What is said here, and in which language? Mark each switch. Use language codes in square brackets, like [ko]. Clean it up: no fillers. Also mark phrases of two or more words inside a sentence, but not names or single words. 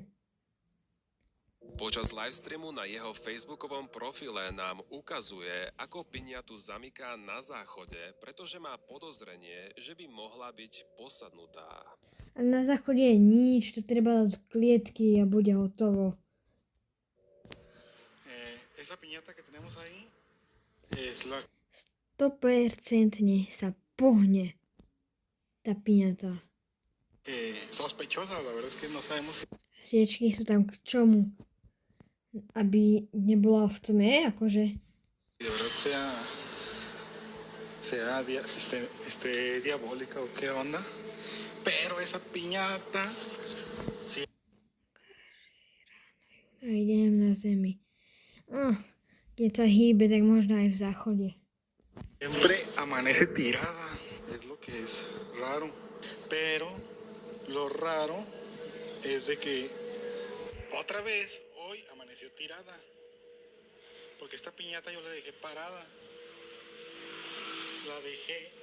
[sk] Počas livestreamu na jeho facebookovom profile nám ukazuje, ako piňatu zamyká na záchode, pretože má podozrenie, že by mohla byť posadnutá. A na záchode je nič, to treba dať do klietky a bude hotovo. [es] Esa piñata que tenemos ahí es la [sk] 100% sa pohne tá piñata. [es] sospechosa, la verdad es que no sabemos si [sk] Sviečky sú tam k čomu? Aby nebola v tme, akože. [es] de verdad sea diabólica o qué onda, pero esa piñata [sk] A idem na zemi. Keď sa hýbe, tak možno aj v záchode. [es] siempre amanece tirada, es lo que es raro, pero lo raro es de que otra vez hoy amaneció tirada, porque esta piñata yo la dejé parada, la dejé,